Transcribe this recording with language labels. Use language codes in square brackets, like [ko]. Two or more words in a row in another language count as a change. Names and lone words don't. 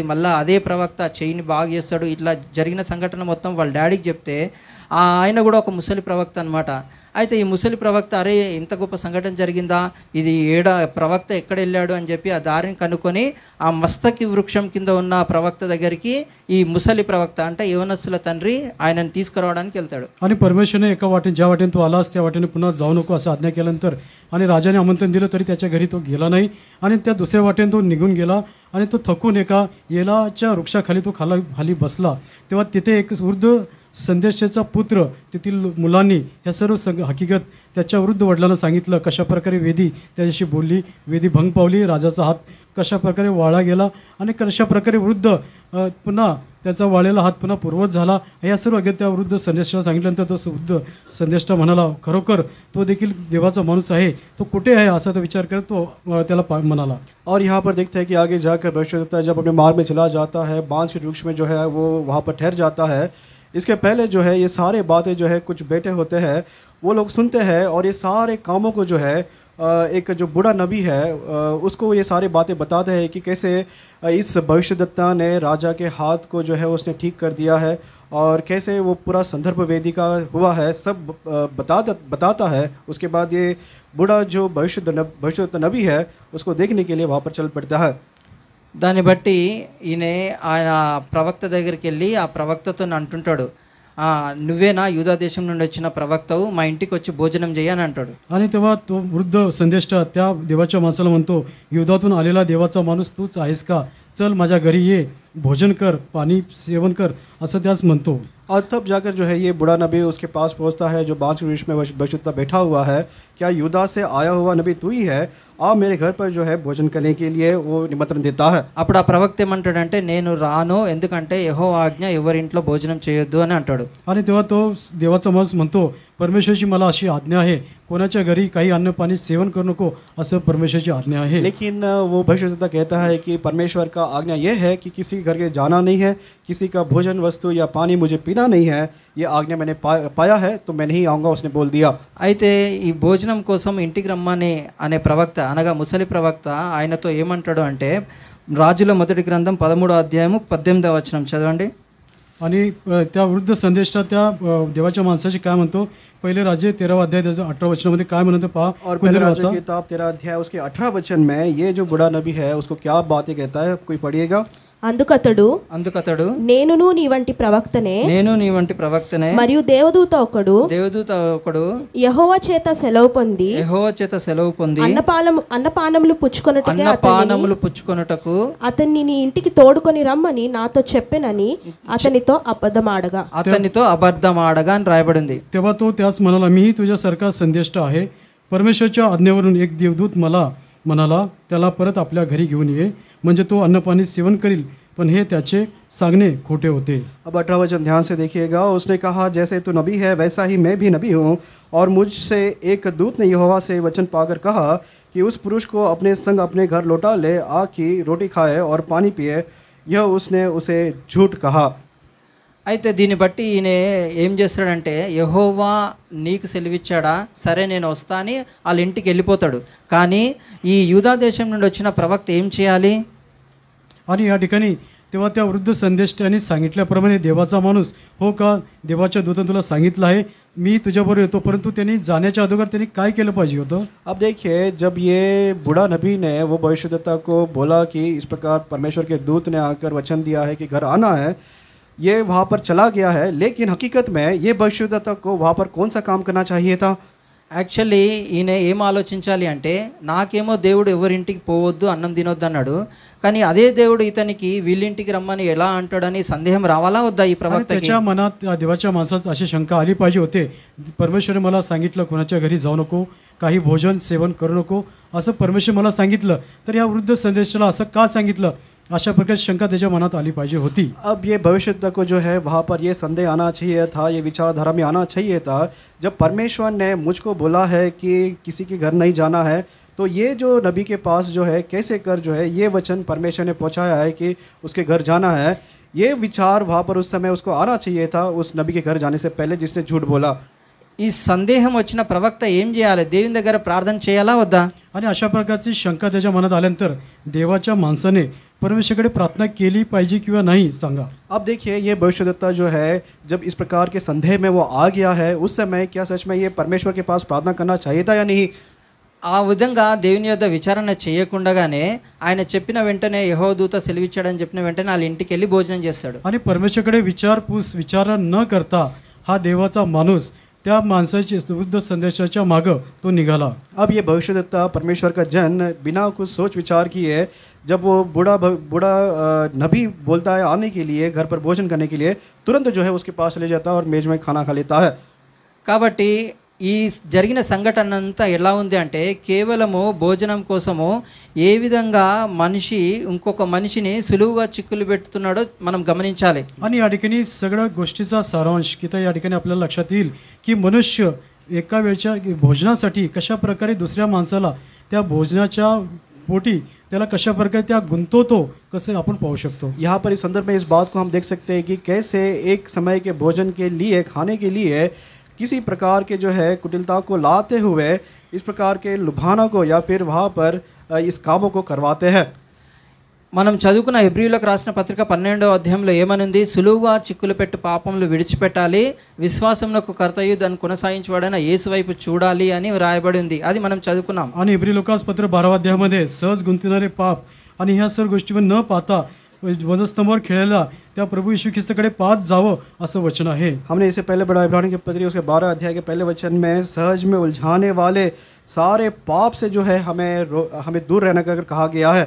[te] మళ్ళీ అదే ప్రవక్త ఆ చెయ్యిని బాగు చేస్తాడు. ఇట్లా జరిగిన సంఘటన మొత్తం వాళ్ళ డాడీకి చెప్తే ఆయన కూడా ఒక ముసలి ప్రవక్త అనమాట. అయితే ఈ ముసలి ప్రవక్త అరే ఇంత గొప్ప సంఘటన జరిగిందా, ఇది ప్రవక్త ఎక్కడ వెళ్ళాడు అని చెప్పి ఆ దారిని కనుక్కొని ఆ మస్తకి వృక్షం కింద ఉన్న ప్రవక్త దగ్గరికి ఈ ముసలి ప్రవక్త అంటే యవనస్సుల తండ్రి ఆయనను తీసుకురావడానికి వెళ్తాడు. [mr] आणि परमेश्वरने एका वाटेने ज्या वाटेने तू आलास त्या वाटेने पुन्हा जाऊ नको असं आज्ञा केल्यानंतर आणि राजाने आमंत्रण दिलं तरी त्याच्या घरी तो गेला नाही आणि त्या दुसऱ्या वाटेने तो निघून गेला आणि तो थकून एका येलाच्या वृक्षाखाली तो खाली बसला. तेव्हा तिथे एक वृद्ध संदेशाचा पुत्र तेथील मुलांनी ह्या सर्व हकीकत त्याच्या वृद्ध वडिलांना सांगितलं. कशाप्रकारे वेदी त्याच्याशी बोलली, वेदी भंग पावली, राजाचा हात कशाप्रकारे वाळा गेला आणि कशाप्रकारे वृद्ध पुन्हा त्याचा वाळलेला हात पुन्हा पूर्वत झाला. या सर्व अगदी त्या वृद्ध संदेशाला सांगितल्यानंतर तो वृद्ध संदेष्टा म्हणाला खरोखर तो देखील देवाचा माणूस आहे, तो कुठे आहे असा तो विचार करत तो त्याला म्हणाला. [hi] और यहाँ पर देखते हैं कि आगे जाकर भविष्यवक्ता जब अपने मार्ग में चला जाता है, बांस के वृक्ष में जो है वो वहाँ पर ठहर जाता है. इसके पहले जो है ये सारे बातें जो है कुछ बेटे होते हैं वो लोग सुनते हैं और ये सारे कामों को जो है एक जो बूढ़ा नबी है उसको ये सारी बातें बताते हैं कि कैसे इस भविष्यद्वक्ता ने राजा के हाथ को जो है उसने ठीक कर दिया है और कैसे वो पूरा संदर्भ वेदी का हुआ है सब बताता है. उसके बाद ये बूढ़ा जो भविष्यद्वक्ता नबी है उसको देखने के लिए वहाँ पर चल पड़ता है. [te] దాన్ని బట్టి ఈయన ఆయన ప్రవక్త దగ్గరికి వెళ్ళి ఆ ప్రవక్తతో అంటుంటాడు, నువ్వేనా యూదా దేశం నుండి వచ్చిన ప్రవక్తవు, మా ఇంటికి వచ్చి భోజనం చేయని అంటాడు. [mr] आणि तेव्हा तो वृद्ध संदेष्टा त्या देवाच्या माणसाला म्हणतो, युद्धातून आलेला देवाचा माणूस तूच आहेस का, चल माझ्या घरी ये, भोजन कर, पाणी सेवन कर असं त्यास म्हणतो. [hi] और तब जाकर जो है ये बूढ़ा नबी उसके पास पहुंचता है जो बांस के वृक्ष में भविष्यद्वक्ता बैठा हुआ है. क्या यूदा से आया हुआ नबी तू ही है, आ मेरे घर पर जो है भोजन करने के लिए वो निमंत्रण देता है. [te] అప్పుడు ఆ ప్రవక్త ఏమంటాడంటే నేను రాను, ఎందుకంటే యెహోవా ఆజ్ఞ ఎవరింట్లో భోజనం చేయొద్దు అని అంటాడు. [mr] आणि तेव्हा तो देवाचा माणूस म्हणतो परमेश्वरची मला अशी आज्ञा आहे, कोणाच्या घरी काही अन्न पाणी सेवन करू नको असं परमेश्वरची आज्ञा आहे. [hi] लेकिन वो भविष्यद्वक्ता कहता है कि परमेश्वर का आज्ञा ये है कि किसी घर के जाना नहीं है, किसी का भोजन वस्तु या पानी मुझे पीना नहीं है, ये आज्ञा मैंने पाया है तो मैं नहीं आऊँगा, उसने बोल दिया. [te] అయితే ఈ భోజనం కోసం ఇంటికి రమ్మని అనే ప్రవక్త అనగా ముసలి ప్రవక్త ఆయనతో ఏమంటాడు అంటే రాజుల మొదటి గ్రంథం 13వ అధ్యాయము 18వ వచనం చదవండి. [mr] आणि त्या वृद्ध संदेशा त्या देवाच्या माणसाशी काय म्हणतो, पहिले राजे 13वा अध्याय त्याचा 18 वचनामध्ये काय म्हणतो पहा. [hi] और पहले राजा की किताब 13 अध्याय उसके 18 वचन में ये जो बूढ़ा नबी है उसको क्या बातें कहता है, कोई पढ़िएगा. [te] అందుకతడు నేనును నీ వంటి ప్రవక్తనే మరియు దేవదూత ఒకడు యెహోవా చేత సెలవు పొంది అన్నపానములు పుచ్చుకొనుటకు అతన్ని నీ ఇంటికి తోడుకొని రమ్మని నాతో చెప్పెనని అతనితో అబద్ధమాడగా అని రాయబడింది. [mr] तेव्हा तो त्यास म्हणाला, मीही तुझ्यासारखा संदेष्ट आहे, परमेश्वरच्या आज्ञेवरून एक देवदूत मला म्हणाला त्याला परत आपल्या घरी घेऊन ये, म्हणजे तो अन्नपाणी सेवन करील, पण हे त्याचे सांगणे खोटे होते. [hi] अब 18 वचन ध्यान से देखिएगा. उसने कहा जैसे तू नबी है वैसा ही मैं भी नबी हूँ, और मुझसे एक दूत ने यहोवा से वचन पाकर कहा कि उस पुरुष को अपने संग अपने घर लौटा ले, आग की रोटी खाए और पानी पिए. यह उसने उसे झूठ कहा. [te] అయితే దీన్ని బట్టి ఈయన ఏం చేస్తాడంటే యెహోవా నీకు సెలవిచ్చాడా, సరే నేను వస్తా అని వాళ్ళ ఇంటికి వెళ్ళిపోతాడు. కానీ ఈ యూదా దేశం నుండి వచ్చిన ప్రవక్త ఏం చేయాలి? [mr] आणि या ठिकाणी तेव्हा त्या वृद्ध संदेष्टाने सांगितल्याप्रमाणे देवाचा माणूस, हो का देवाच्या दूताने तुला सांगितलं आहे मी तुझ्याबरोबर येतो, परंतु त्यांनी जाण्याच्या अगोदर त्यांनी काय केलं पाहिजे होतं. [hi] अब देखिए जब ये बूढ़ा नबी ने वो भविष्यद्वक्ता को बोला कि इस प्रकार परमेश्वर के दूत ने आकर वचन दिया है कि घर आना है, ये वहाँ पर चला गया है, लेकिन हकीकत में ये भविष्यद्वक्ता को वहाँ पर कौन सा काम करना चाहिए था. [te] యాక్చువల్లీ ఈయన ఏం ఆలోచించాలి అంటే నాకేమో దేవుడు ఎవరింటికి పోవద్దు అన్నం తినొద్దు అన్నాడు, కానీ అదే దేవుడు ఇతనికి వీళ్ళింటికి రమ్మని ఎలా అంటాడని సందేహం రావాలా వద్దా ఈ ప్రవక్తకి? [mr] त्याच्या मनात त्या देवाच्या माणसात अशी शंका आली पाहिजे होते, परमेश्वराने मला सांगितलं कोणाच्या घरी जाऊ नको, काही भोजन सेवन करू नको असं परमेश्वर मला सांगितलं, तर या वृद्ध संदेशाला असं का सांगितलं, अशा प्रकारची शंका त्याच्या मनात आली पाहिजे होती. [hi] अब ये भविष्यद्वक्ता को जो है वहाँ पर ये संदेह आना चाहिए था, ये विचारधारा में आना चाहिए था. जब परमेश्वर ने मुझको बोला है कि किसी के घर नहीं जाना है, तो ये जो नबी के पास जो है कैसे कर जो है ये वचन परमेश्वर ने पहुँचाया है कि उसके घर जाना है, ये विचार वहाँ पर उस समय उसको आना चाहिए था, उस नबी के घर जाने से पहले जिसने झूठ बोला। [te] ఈ సందేహం వచ్చిన ప్రవక్త ఏం చేయాలి? దేవుని దగ్గర ప్రార్థన చేయాలా వద్దా? [mr] आणि अशा प्रकारची शंका त्याच्या मनात आल्यानंतर देवाच्या माणसाने परमेश्वराकडे प्रार्थना केली पाहिजे किंवा नाही सांगा. [hi] अब देखिए ये भविष्यद्वक्ता जो है जब इस प्रकार के संदेह में वो आ गया है, उस समय क्या सच में ये परमेश्वर के पास प्रार्थना करना चाहिए था या नहीं? [te] ఆ విధంగా దేవుని యొద్ద విచారణ చేయకుండానే ఆయన చెప్పిన వెంటనే యెహోవా దూత సెలవిచ్చాడని చెప్పిన వెంటనే వాళ్ళ ఇంటికి వెళ్ళి భోజనం చేస్తాడు. [mr] आणि परमेश्वराकडे विचार न करता हा देवाचा माणूस त्या माणसाच्या विरुद्ध संदेशाच्या मागं तो निघाला. [hi] अब ये भविष्यद्वक्ता परमेश्वर का जन बिना कुछ सोच विचार किए जब वो बूढ़ा नबी बोलता है आने के लिए, घर पर भोजन करने के लिए, तुरंत जो है उसके पास चले जाता है और मेज में खाना खा लेता है. [te] కాబట్టి ఈ జరిగిన సంఘటన అంతా ఎలా ఉంది అంటే కేవలము భోజనం కోసము ఏ విధంగా మనిషి ఇంకొక మనిషిని సులువుగా చిక్కులు పెడుతున్నాడో మనం గమనించాలి. [mr] आणि या ठिकाणी सगळ्या गोष्टीचा सारांश की या ठिकाणी आपल्याला लक्षात येईल की मनुष्य एका वेळच्या भोजनासाठी कशा प्रकारे दुसऱ्या माणसाला त्या भोजनाच्या पोटी त्याला कशा प्रकारे त्या गुंतवतो कसे आपण पाहू शकतो. [hi] यहाँ पर इस संदर्भ में इस बात को हम देख सकते हैं कि कैसे एक समय के भोजन के लिए, खाने के लिए किसी प्रकार के जो है कुटिलता को लाते हुए इस प्रकार के लुभाना को या फिर वहाँ पर इस कामों को करवाते हैं. [te] మనం చదువుకున్న హెబ్రీయులకు రాసిన పత్రిక 12వ అధ్యాయంలో ఏమనుంది? సులువుగా చిక్కులు పెట్టు పాపములు విడిచిపెట్టాలి, విశ్వాసమునకు కర్తయు దాన్ని కొనసాగించబడిన యేసు వైపు చూడాలి అని రాయబడి ఉంది. అది మనం చదువుకున్నాం. [mr] आणि इब्री लोकास पत्र 12 अध्यायामध्ये सहज गुंतणारे पाप आणि ह्या सर्व गोष्टीवर न पाहता वजस्तंभावर खेळायला त्या प्रभू येशू ख्रिस्ताकडे पाहत जावं असं वचन आहे. [hi] हमने इससे पहले पढ़ा इब्रानी के पत्री उसके 12 अध्याय के पहले वचन में सहज में उलझाने वाले सारे पाप से जो है हमें दूर रहने का कहा गया है.